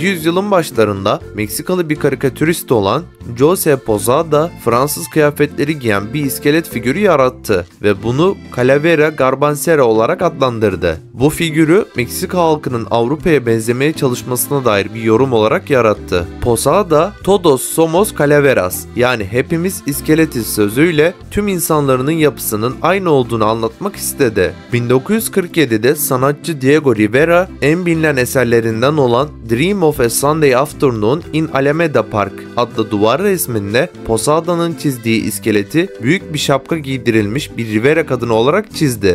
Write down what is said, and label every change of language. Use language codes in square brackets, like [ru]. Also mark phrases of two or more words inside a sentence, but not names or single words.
[tr] yüzyılın başlarında Meksikalı bir karikatürist olan Jose Posada, Fransız kıyafetleri giyen bir iskelet figürü yarattı ve bunu Calavera Garbancera olarak adlandırdı. Bu figürü Meksika halkının Avrupa'ya benzemeye çalışmasına dair bir yorum olarak yarattı. Posada, [es] "Todos somos calaveras" [tr] yani hepimiz iskeletiz sözüyle tüm insanların yapısının aynı olduğunu anlatmak istedi. 1947'de sanatçı Diego Rivera en bilinen eserlerinden olan "Dream of a Sunday Afternoon in Alameda Park" adlı duvar resminde Posada'nın çizdiği iskeleti büyük bir şapka giydirilmiş bir Rivera kadını olarak çizdi.